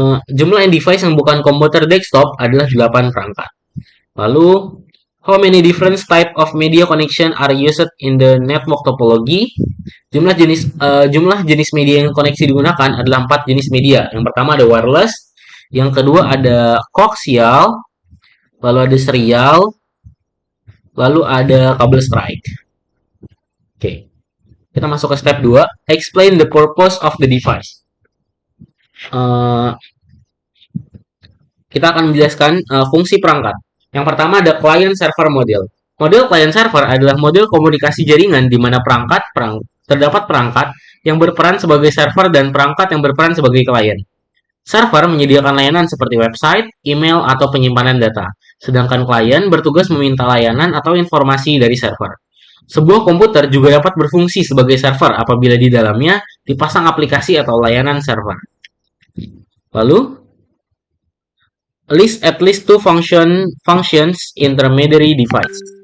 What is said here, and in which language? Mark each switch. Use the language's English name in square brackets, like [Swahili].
[Indonesian] Jumlah end device yang bukan komputer desktop adalah 8 perangkat. [English] Lalu, how many different type of media connection are used in the network topology? [Indonesian] Jumlah jenis media yang koneksi digunakan adalah 4 jenis media. Yang pertama ada wireless, yang kedua ada coaxial, lalu ada serial, lalu ada kabel strike. Oke. Kita masuk ke step 2, [English] explain the purpose of the device. [Indonesian] Kita akan menjelaskan fungsi perangkat. Yang pertama ada client server model. Model client server adalah model komunikasi jaringan di mana terdapat perangkat yang berperan sebagai server dan perangkat yang berperan sebagai klien. Server menyediakan layanan seperti website, email, atau penyimpanan data, sedangkan klien bertugas meminta layanan atau informasi dari server. Sebuah komputer juga dapat berfungsi sebagai server apabila di dalamnya dipasang aplikasi atau layanan server. [English] Lalu, list at least two functions intermediary device.